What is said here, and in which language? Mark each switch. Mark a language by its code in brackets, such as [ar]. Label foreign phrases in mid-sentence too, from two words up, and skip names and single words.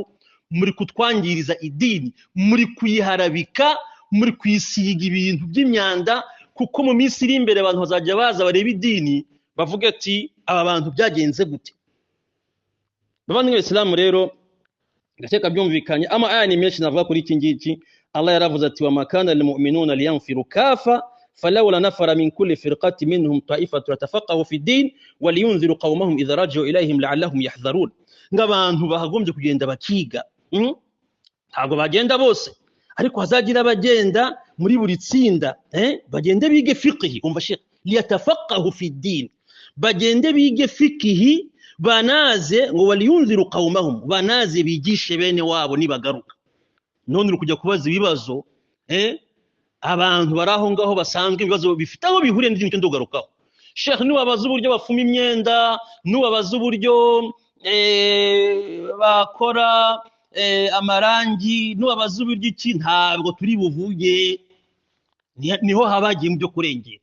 [rw] Muri kutwangiriza idini, muri kuyiharabika, muri kwisiga ibintu by'imyanda, kuko mu minsi iri imbere abantu bazajya baza bareba idini bavuga ati aba bantu byagenze gute. Bavandimwe Islamu rero ndakeka byumvikanye, ama aya ni menshi navuga kuri iki ngiki. [ar] Allah [rw] yaravuze ati [ar] وما كان المؤمنون لينفروا كافة فلولا نفر من كل فرقة منهم طائفة ليتفقهوا في الدين ولينذروا قومهم إذا رجعوا إليهم لعلهم يحذرون. [rw] Ngabantu bahagombye kugenda bakiga, ntabwo bagenda bose, ariko hazagira bagenda muri buri tsinda, bagende bige fiqh. Umva Sheikh, [ar] ليتفقهوا في الدين, [rw] bagende bige fiqh, banaze ngo [ar] ولينذروا قومهم, [rw] banaze bigishe bene wabo nibagaruka. None uri kujya kubaza ibibazo abantu baraho ngaho basanzwe ibibazo bifite aho bihuriye n'ibyo cyo ndogarukaho. Sheikh, niwabaza uburyo bafuma imyenda, niwabaza uburyo bakora amarangi, niwabaza uburyo iki, ntabwo turi buvuge, niho habagiye mu byo kurengera.